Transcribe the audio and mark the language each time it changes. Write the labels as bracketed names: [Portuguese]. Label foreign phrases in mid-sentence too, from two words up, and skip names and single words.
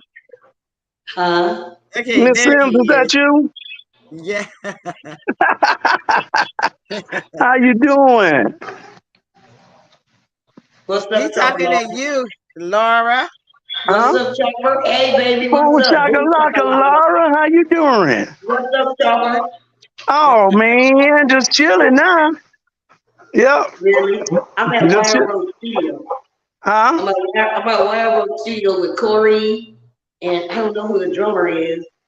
[English] Huh? Okay, Miss there Sims, is he that is. you? Yeah. How you doing? What's He up, Chopper? talking to you, Laura. What's Huh? up, Chopper? Hey, baby, Oh, what's up? Chaka Boom, Laka chaka-laka. Laura, how you doing? What's up, Chopper? Oh man, just chilling now. Yep, Really? I'm at just Wire chill. Road Studio. Huh? I'm at Wire Road Studio with Corey, and I don't know who the drummer is.